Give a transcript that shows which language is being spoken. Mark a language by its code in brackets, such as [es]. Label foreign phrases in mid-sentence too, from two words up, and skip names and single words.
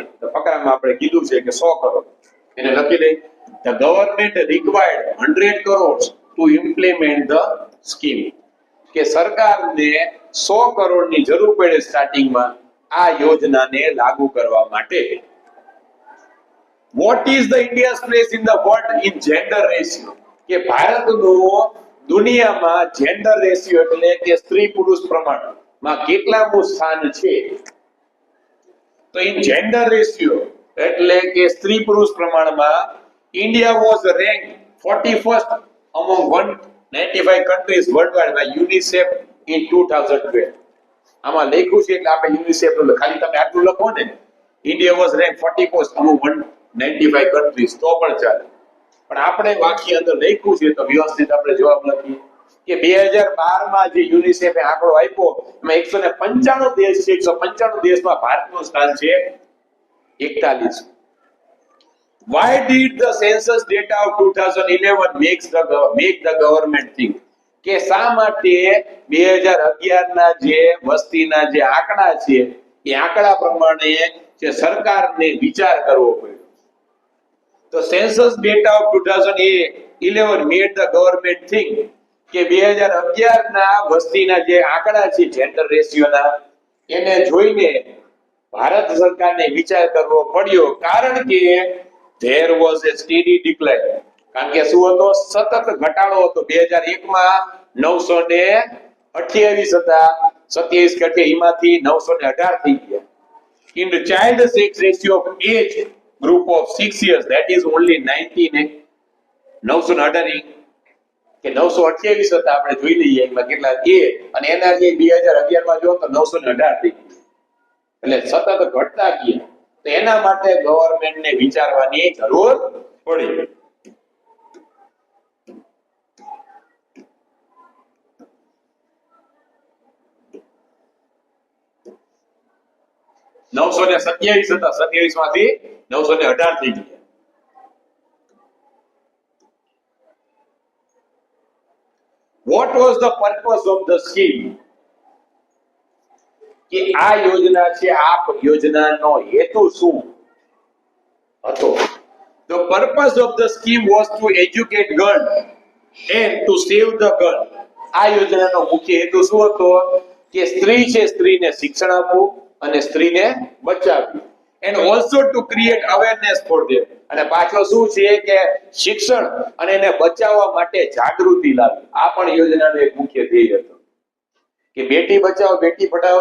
[gu] તો ફકરામાં આપણે કીધું છે કે 100 કરોડ. એને લખી દઈ. [en] The government required 100 crores to implement the scheme, [gu] કે સરકારને 100 કરોડની જરૂર પડે સ્ટાર્ટિંગમાં આ યોજનાને લાગુ કરવા માટે. [en] What is the India's place in the world in gender ratio? [gu] કે ભારતનો દુનિયામાં જેન્ડર રેશિયો એટલે કે સ્ત્રી પુરુષ પ્રમાણમાં કેટલામું સ્થાન છે? [en] તો in gender ratio [gu] એટલે કે સ્ત્રી પુરુષ પ્રમાણમાં [en] India was ranked 41st among 195 countries worldwide by UNICEF in 2012. [gu] આમાં લખ્યું છે એટલે આપણે યુનિસેફ નું ખાલી તમે આટલું લખો ને, [en] India was ranked 41st among 195 countries [gu] તો પણ ચાલે. પણ આપણે વાક્ય અંદર લખ્યું છે તો વ્યવસ્થિત આપણે જવાબ લખીએ કે 2012 માં જે યુનિસેફે આંકડો આપ્યો એમાં 195 દેશ છે. 195 દેશમાં ભારતનું સ્થાન છે 41. [en] Why did the census data of 2011 make the government think? [gu] કે શા માટે 2011 ના જે વસ્તીના જે આંકડા છે એ આંકડા પ્રમાણે જે સરકારને વિચાર કરવો પડ્યો. તો [en] census data of 2011 made the government think [gu] કે 2011 ના વસ્તીના જે આંકડા છે જેન્ડર રેશિયોના, એને જોઈને ભારત સરકારને વિચાર કરવો પડ્યો. કારણ કે [en] there was a steady decline. [gu] કારણ કે શું હતો? સતત ઘટાડો હતો. 2001 માં 928 હતા, 27 ઘટે એમાંથી 918 થઈ ગયા. [en] In the child sex ratio of age group of 6 years, that is only 918 [gu] કે 928 હતા. આપણે જોઈ લઈએ એમાં કેટલા એ, અને એના જે 2011 માં જો તો 918 થઈ ગયા. એટલે સતત ઘટતા ગયા. તો એના માટે ગવર્નમેન્ટને વિચારવાની જરૂર પડી. નવસો ને 27 હતા, 27 માંથી 918 થઈ ગયા. [en] What was the purpose of the scheme? [gu] કે આ યોજના છે, આ યોજનાનો હેતુ શું હતો? [en] The purpose of the scheme was to educate girls and to save the girl. [gu] આ યોજનાનો મુખ્ય હેતુ શું હતો? કે સ્ત્રી છે, સ્ત્રીને શિક્ષણ આપવું અને સ્ત્રીને બચાવવી, [en] and also to create awareness for them, [gu] અને પાછો શું છે કે શિક્ષણ અને એને બચાવવા માટે જાગૃતિ લાવવી. આ પણ યોજનાનો એક મુખ્ય ધ્યેય હતો કે બેટી બચાવો બેટી પઢાઓ.